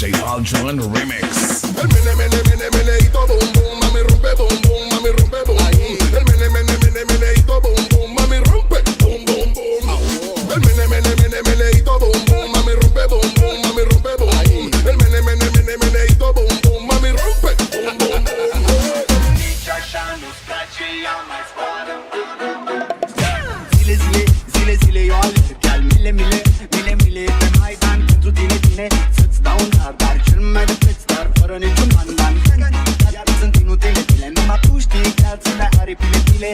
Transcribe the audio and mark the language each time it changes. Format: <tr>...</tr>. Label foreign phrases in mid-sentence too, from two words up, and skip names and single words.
<es>DjVicDonosoIII Remix. El mene, mene, mene, meneito, boom, boom, mami rompe, boom, boom, mami rompe, boom, boom. El mene, mene, mene, meneito, boom, boom, mami rompe, boom, boom, boom. El mene, mene, mene, meneito, boom, boom, mami rompe, boom, boom, mami rompe, boom, boom. El mene, mene, mene, meneito, boom, boom, mami rompe, boom, boom, boom.</es> <ro>Zile, zile, zile, zile, eu aleg chiar mile, mile, mile, mile pe Maidan pentru tine, tine. Să-ți dau un dar cel mai de preț, dar fără niciun bandan. Iar sunt inutile, bile, numai tu știi chiar să ne aripile, bile.</ro>